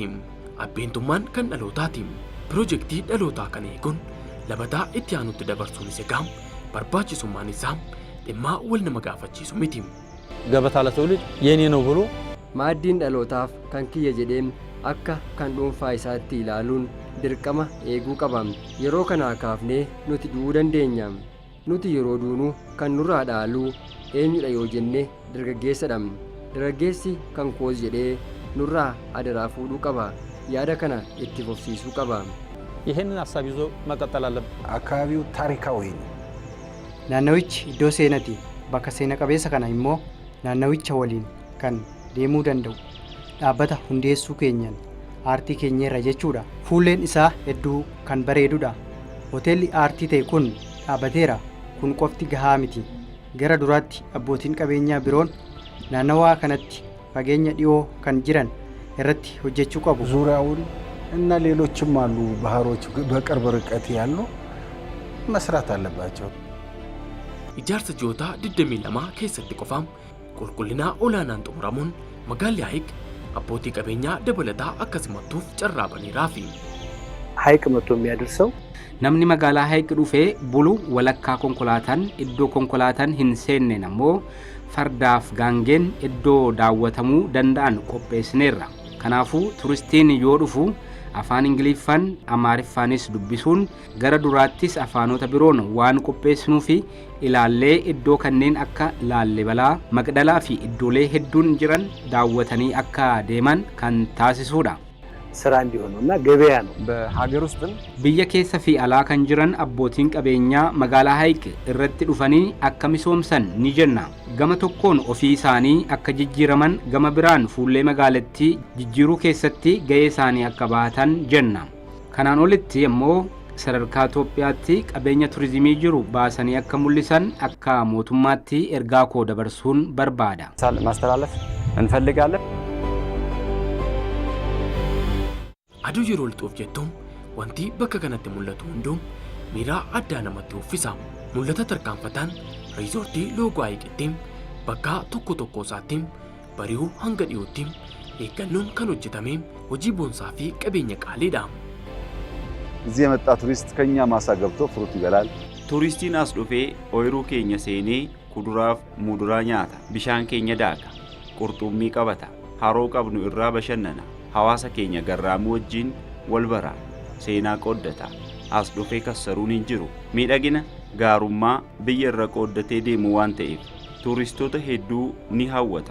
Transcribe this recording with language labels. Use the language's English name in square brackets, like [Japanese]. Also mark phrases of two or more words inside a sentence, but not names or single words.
[Oromo] Abbeentummaan kan dhalootaati. Piroojektii dhalootaa kana eeguun labataa itti aanutti dabarsuun egaa barbaachisummaan isaa dhimma wal nama gaafachiisu miti. [Amharic] ገበታ ለትውልድ የኔ ነው ብሎ [Oromo] maaddiin dhalootaaf kan kiyya jedhee akka kan dhuunfaa isaatti ilaaluun dirqama eeguu qaba. yeroo kanaa kaafnee nuti du'uu dandeenya. nuti yeroo duunu kan nurraa dhaalu eenyudha yoo jenne dargaggeessadha. dargaggeessi kan koos jedhee nurraa adaraa fuudhuu qaba. yaada kana itti fufsiisuu qaba. [Amharic] ይሄንን ሐሳብ ይዞ መቀጠል አለበት። አካባቢው ታሪካዊ ነው። [Oromo] naannawichi iddoo seenaati. bakka seena qabeessa kana immoo naannawicha waliin kan deemuu danda'u dhaabbata hundeessuu keenyan aartii keenyarra jechuudha. fuulleen isaa hedduu kan bareedudha. hoteelli aartii ta'e kun dhaabbateera. kun qofti gahaa miti. gara duraatti abbootiin qabeenyaa biroon naannawaa kanatti fageenya dhiyoo kan jiran irratti hojjechuu qabu. [Amharic] ዙሪያውን እና ሌሎችም አሉ ባህሮች በቅርብ ርቀት ያሉ መስራት አለባቸው። [Oromo] Ijaarsa ji'oota 22 keessatti qofaam qulqullina olaanaan xumuramuun magaalli Hayiq abbootii qabeenyaa dabalataa akkasumattuuf carraa baneeraafi. [Amharic] ሀይቅ መጥቶ የሚያደርሰው [Oromo] namni magaalaa Hayiq dhufee bulu walakkaa konkolaataan iddoo konkolaataan hin seenne ammoo fardaaf gaangeen iddoo daawwatamuu danda'an qopheessineerra. Kanaafuu turistiin yoo dhufu afaan Ingiliffaan Amaariffaanis dubbisuun gara duraattis afaanota biroon waan qopheessinuu fi ilaallee iddoo kanneen akka Laallibalaa, Maqdalaa fi iddoolee hedduun jiran daawwatanii akka deeman kan taasisuudha. [Amharic] ስራ እንዲሆነውና ገበያ ነው። በሀገር ውስጥም [Oromo] biyya keessa fi alaa kan jiran abbootiin qabeenyaa magaalaa Hayiq irratti dhufanii akka misoomsan ni jenna. Gama tokkoon ofii isaanii akka jijjiiraman, gama biraan fuullee magaalattii jijjiiruu keessatti gahee isaanii akka bahatan jenna. Kanaan olitti immoo sadarkaa Itoophiyaatti qabeenya turizimii jiru baasanii akka mul'isan akka mootummaatti ergaa koo dabarsuun barbaada. [Amharic] ማስተላለፍ እንፈልጋለን። [Oromo] Aduu yeroo lixuuf jettuun wanti bakka kanatti mul'atu hunduu miiraa addaa namatti uffisa. Mul'ata tarkaanfataan riizoortii loogoo Hayiqittiin bakka tokko tokko isaatti bari'uu hanga dhiyootti eeggannoon kan hojjetame hojii boonsaa fi qabeenya qaaliidha. [Amharic] እዚህ የመጣ ቱሪስት ከኛ ማሳ ገብቶ ፍሩት ይበላል። [Oromo] Turistiin as dhufee ooyiruu keenya seenee kuduraaf muduraa nyaata. Bishaan keenya daaga. Qurxummii qabata. Haroo qabnu irraa bashannana. Hawaasa keenya garraamuu wajjin wal bara. Seenaa qooddata. As dhufee kassaruun hin jiru. Miidhagina gaarummaa biyya irra qooddatee deemu waan ta'eef turistoota hedduu ni hawwata.